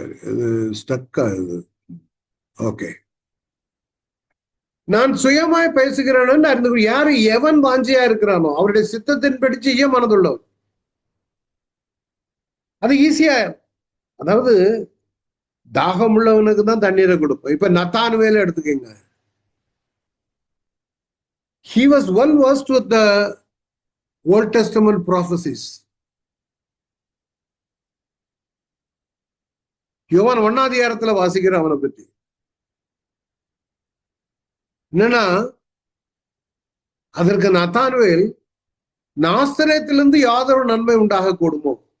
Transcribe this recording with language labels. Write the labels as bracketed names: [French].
[Tamil] இது ஸ்டக் ஆகுது. ஓகே, நான் சுயமாய் பேசுகிறேன் அறிந்து யாரு எவன் வாஞ்சியா இருக்கிறானோ அவருடைய சித்தத்தின்படி செய்ய மனதுள்ளவன். அது ஈஸியா, அதாவது தாகம் உள்ளவனுக்கு தான் தண்ணீரை கொடுப்போம். இப்ப நத்தானுவேல எடுத்துக்கங்க. [English] He was well versed with the Old Testament prophecies. [Tamil] யோவான் 1ஆம் அதிகாரத்துல வாசிக்கிற அவனை பற்றி என்னன்னா, அதற்கு நத்தானுவேல், நாசரேத்திலிருந்து யாதொரு நன்மை உண்டாக கூடுமோ?